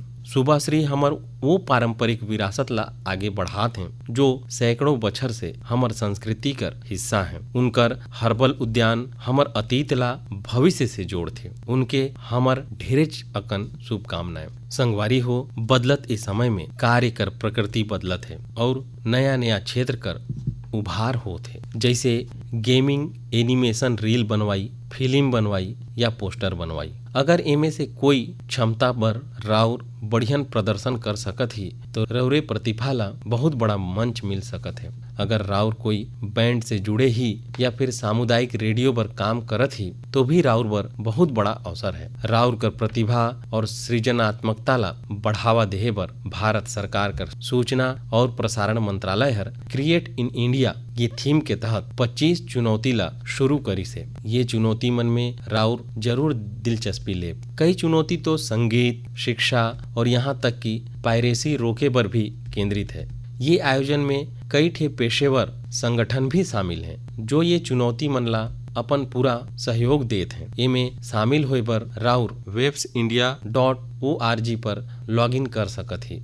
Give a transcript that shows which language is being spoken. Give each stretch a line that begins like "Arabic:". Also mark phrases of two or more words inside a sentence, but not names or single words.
Chhattisgarhi: सुभाश्री हमर वो पारंपरिक विरासत ला आगे बढ़ात हैं जो सैकड़ों बछर से हमर संस्कृति कर हिस्सा हैं। उनकर हर्बल उद्यान हमर अतीत ला भविष्य से जोड़थे। उनके हमर ढेरेच अकन शुभकामनाएं। संगवारी हो, बदलत इस समय में कार्य कर प्रकृति बदलत है और नया नया क्षेत्र कर उभार होत है। जैसे गेमिंग एनिमेशन रील बनवाई, फिल्म बनवाई या पोस्टर बनवाई। अगर एमे से कोई क्षमता पर राउर बढ़ियन प्रदर्शन कर सकत ही तो रौरे प्रतिभा ला बहुत बड़ा मंच मिल सकत है। अगर राउर कोई बैंड से जुड़े ही या फिर सामुदायिक रेडियो पर काम करत ही तो भी राउर पर बहुत बड़ा अवसर है। राउर कर प्रतिभा और सृजनात्मकता ला बढ़ावा देहे बर भारत सरकार कर सूचना और प्रसारण मंत्रालय हर क्रिएट इन इंडिया ये थीम के तहत 25 चुनौती ला शुरू करी से। ये चुनौती मन में राउर जरूर दिलचस्पी ले। कई चुनौती तो संगीत, शिक्षा और यहाँ तक कि पायरेसी रोके पर भी केंद्रित है। ये आयोजन में कई ठे पेशेवर संगठन भी शामिल हैं जो ये चुनौती मन ला अपन पूरा सहयोग देत हैं। इमे शामिल होए पर राउर websindia.org पर लॉगिन कर सकत ही।